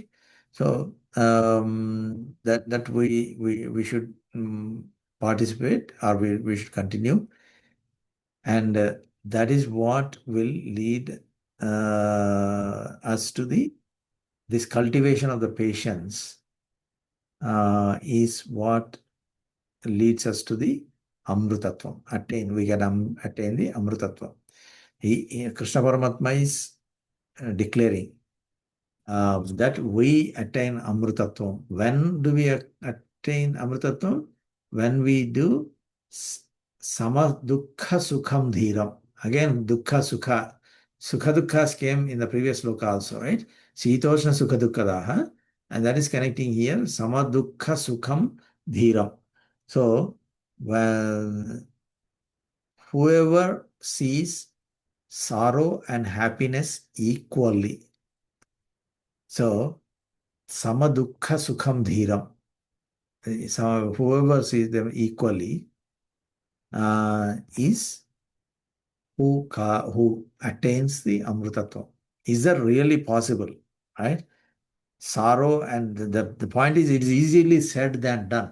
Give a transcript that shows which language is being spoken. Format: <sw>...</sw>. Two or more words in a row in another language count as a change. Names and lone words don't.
<en>So that we should participate, or we should continue, and that is what will lead us to this cultivation of the patience is what leads us to the amrutatvam. We can attain the amrutatvam. Krishna Paramatma is declaring that we attain amrutatvam. When do we attain amrutatvam? When we do</en> <sa>sama dukkha sukham dhiram.</sa> <en>Again,</en> <sa>dukkha sukha. Sukha dukkha</sa> <en>came in the previous sloka also, right?</en> <sa>Sitoshna sukha dukkadaha.</sa> <en>And that is connecting here.</en> <sa>Sama dukkha sukham dhiram.</sa> <en>So, well, whoever sees sorrow and happiness equally. So,</en> <sa>sama dukkha sukham dhiram.</sa> <en>So, whoever sees them equally is who attains the amrutatva. Is that really possible? Right? Sorrow, and the point is, it is easily said than done.</en>